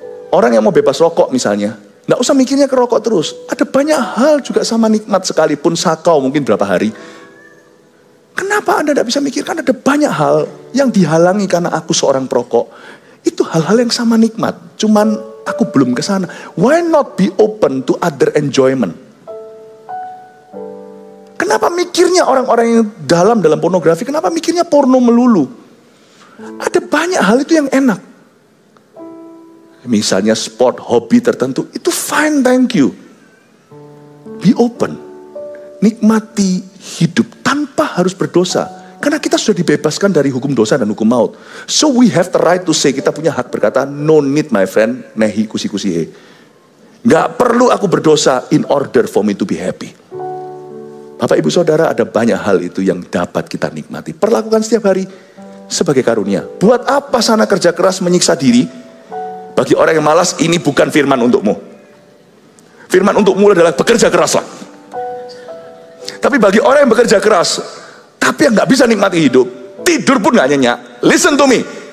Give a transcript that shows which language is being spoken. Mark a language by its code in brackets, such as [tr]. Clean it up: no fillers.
[id] Orang yang mau bebas rokok misalnya, nggak usah mikirnya ke rokok terus. Ada banyak hal juga sama nikmat sekalipun sakau mungkin berapa hari. Kenapa Anda nggak bisa mikirkan ada banyak hal yang dihalangi karena aku seorang perokok. Itu hal-hal yang sama nikmat. Cuman aku belum ke sana. [en] Why not be open to other enjoyment? [id] Kenapa mikirnya orang-orang yang dalam pornografi, kenapa mikirnya porno melulu? Ada banyak hal itu yang enak. Misalnya sport, hobi tertentu, itu [en] fine, thank you. Be open. [id] Nikmati hidup tanpa harus berdosa. Karena kita sudah dibebaskan dari hukum dosa dan hukum maut. [en] So we have the right to say, [id] kita punya hak berkata, [en] no need my friend, [hi] nehi kusi-kusi he. [id] Gak perlu aku berdosa [en] in order for me to be happy. [id] Bapak ibu saudara, ada banyak hal itu yang dapat kita nikmati. Perlakukan setiap hari sebagai karunia. Buat apa sana kerja keras menyiksa diri? Bagi orang yang malas, ini bukan firman untukmu. Firman untukmu adalah bekerja keraslah. Tapi bagi orang yang bekerja keras, tapi yang gak bisa nikmati hidup, tidur pun gak nyenyak. [en] Listen to me.